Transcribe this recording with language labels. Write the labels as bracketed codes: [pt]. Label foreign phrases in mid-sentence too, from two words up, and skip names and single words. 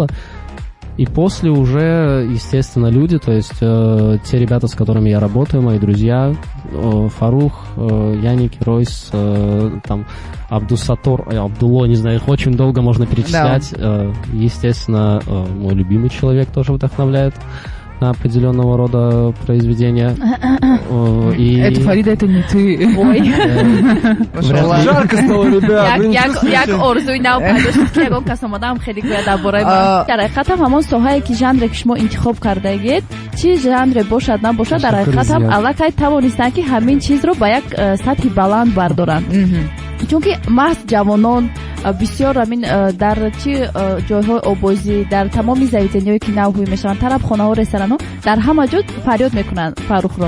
[ru] И после уже, естественно, люди, то есть те ребята, с которыми я работаю, мои друзья, Фарух, Яники, Ройс, там, Абдусатор, Абдулло, не знаю, их очень долго можно перечислять. Да. Естественно, мой любимый человек тоже вдохновляет на определенного рода произведения. Это Фарида, это не ты. Ой. Жарко стало, ребят. [tg] як орзуи нав пайдо шуд ки ягон кас омадаам хеле гӯяд дар бораи ман. Дар ҳақиқат ҳам ҳамон соҳае ки жанре ки шумо интихоб кардагед, чӣ жанре бошад набошад, дар ҳақиқат ҳам аллакай тавонистанд ки ҳамин чизро ба як сатҳи баланд бардоранд. чунки маҳз ҷавонон бисёр ҳамин дар чӣ ҷойҳои обозӣ, дар тамоми заведениҳое ки навҳӯй мешаванд, тарабхонаҳо, ресторанҳо, дар ҳама ҷо фарёд мекунанд Фарухро.